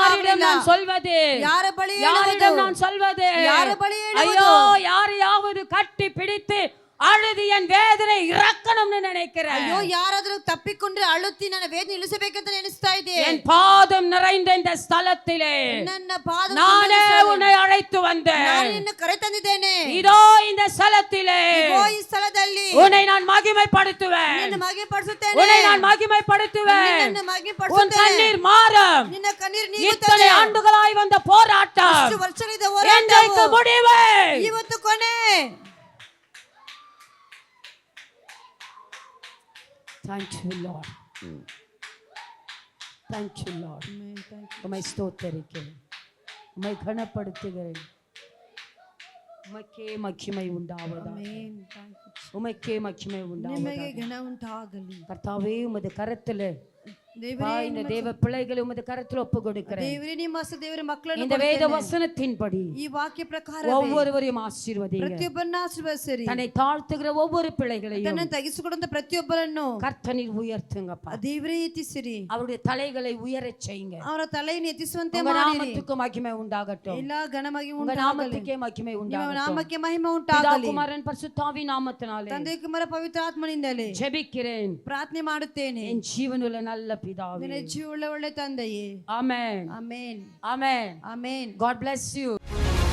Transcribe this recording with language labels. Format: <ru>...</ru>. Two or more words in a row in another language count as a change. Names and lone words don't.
<ta>யாரிடம் நான் சொல்வது?</ta> <kn>ಯಾರ ಬಳಿ</kn> <ta>யாரிடம்</ta> <kn>ಹೇಳುವುದು?</kn> <ta>நான் சொல்வது?</ta> <kn>ಯಾರ ಬಳಿ</kn> <ta>ஐயோ,</ta> <kn>ಹೇಳುವುದು?</kn> <ta>யாரையாவது கட்டி பிடித்து அழுது என் வேதனை இறக்கணும்னு நினைக்கிறேன்.</ta> <kn>ಅಯ್ಯೋ, ಯಾರಾದ್ರೂ ತಪ್ಪಿಕೊಂಡ್ರೆ ಅಳುತ್ತಿ ನನ್ನ ವೇದನೆ ಇಳಿಸಬೇಕಂತ ನೆನೆಸ್ತಾ ಇದೆ.</kn> <ta>என் பாதம் நிறைந்த இந்த ஸ்தலத்திலே</ta> <kn>ನನ್ನ ಪಾದ</kn> <ta>நானே உன்னை அழைத்து வந்தேன்.</ta> <kn>ನಾನು ನಿನ್ನ ಕರೆ ತಂದಿದ್ದೇನೆ.</kn> <ta>இதோ இந்த ஸ்தலத்திலே</ta> <kn>ಇಗೋ ಈ ಸ್ಥಳದಲ್ಲಿ</kn> <ta>உன்னை நான் மகிமைப்படுத்துவேன்,</ta> <kn>ನಿನ್ನ ಮಹಿಮೆಪಡಿಸುತ್ತೇನೆ.</kn> <ta>உன்னை நான் மகிமைப்படுத்துவேன்.</ta> <kn>ನಿನ್ನ</kn> <ta>உன்</ta> <kn>ಮಹಿಮೆಪಡಿಸುತ್ತೇನೆ.</kn> <ta>கண்ணீர் மாறும்.</ta> <kn>ನಿನ್ನ ಕಣ್ಣೀರು</kn> <ta>இத்தனை</ta> <kn>ನೀಗುತ್ತದೆ.</kn> <ta>ஆண்டுகளாய் வந்த போராட்டம்</ta> <kn>ಇಷ್ಟು ವರ್ಷಗಳಿಂದ</kn> <ta>என்றைக்கு</ta> <kn>ಹೋರಾಟವು</kn> <ta>முடிவு?</ta> <kn>ಇವತ್ತು ಕೊನೆ.</kn> <en>Thank you Lord. Thank you Lord.</en> <ta>உம்மை ஸ்தோத்திரிக்கிறேன், உம்மை கனப்படுத்துகிறேன். உமக்கே மகிமை உண்டாவதாக.</ta> <en>Amen. Thank you.</en> <ta>உமக்கே மகிமை</ta> <kn>ನಿಮಗೆ</kn> <ta>உண்டாவதாக.</ta> <kn>ಘನ ಉಂಟಾಗಲಿ.</kn> <ta>கர்த்தாவே உமது கரத்துல</ta> <kn>ದೇವರೇ</kn> <ta>இந்த தேவ பிள்ளைகளை உமது கரத்துல ஒப்பு கொடுக்கிறேன்.</ta> <kn>ದೇವರೇ ನಿಮ್ಮ ದೇವರ ಮಕ್ಕಳನ್ನು</kn> <ta>இந்த வேத வசனத்தின்படி</ta> <kn>ಈ ವಾಕ್ಯ ಪ್ರಕಾರ</kn> <ta>ஒவ்வொருவரையும் ஆசீர்வதிங்க.</ta> <kn>ಪ್ರತಿಯೊಬ್ಬರನ್ನ ಆಶೀರ್ವದಿಸಿರಿ.</kn> <ta>தன்னை தாழ்த்துகிற ஒவ்வொரு பிள்ளைகளையும்</ta> <kn>ತನ್ನನ್ನು ತಗ್ಗಿಸಿಕೊಂಡ ಪ್ರತಿಯೊಬ್ಬರನ್ನು</kn> <ta>கர்த்தனில் உயர்த்துங்கப்பா.</ta> <kn>ದೇವರೇ ಎತ್ತಿಸಿರಿ.</kn> <ta>அவருடைய தலைகளை உயரச் செய்யுங்க.</ta> <kn>ಅವರ ತಲೆಯನ್ನು ಎತ್ತಿಸುವಂತೆ</kn> <ta>உங்க</ta> <kn>ಮಾಡಿರಿ.</kn> <ta>நாமத்துக்கு மகிமை உண்டாகட்டும்.</ta> <kn>ಎಲ್ಲ ಘನವಾಗಿ</kn> <ta>உங்க</ta> <kn>ಉಂಟಾಗಲಿ.</kn> <ta>நாமத்துக்கே மகிமை</ta> <kn>ನಿಮ್ಮ</kn> <ta>உண்டாகட்டும்.</ta> <kn>ನಾಮಕ್ಕೆ ಮಹಿಮೆ</kn> <ta>பிதா</ta> <kn>ಉಂಟಾಗಲಿ.</kn> <ta>குமாரன் பரிசுத்தாவி நாமத்தினாலே</ta> <kn>ತಂದೆ ಕುಮಾರ ಪವಿತ್ರಾತ್ಮನಿಂದಲೇ</kn> <ta>ஜெபிக்கிறேன்</ta> <kn>ಪ್ರಾರ್ಥನೆ ಮಾಡುತ್ತೇನೆ.</kn> <ta>என் ஜீவனுள்ள நல்ல பிதாவே.</ta> <kn>ನಿನ್ನ ಜೀವವುಳ್ಳ ಒಳ್ಳೆ ತಂದೆಯೇ.</kn> <ta>ஆமென்.</ta> <kn>ಆಮೆನ್.</kn> <ta>ஆமென்.</ta> <kn>ಆಮೆನ್.</kn> <en>God bless you.</en>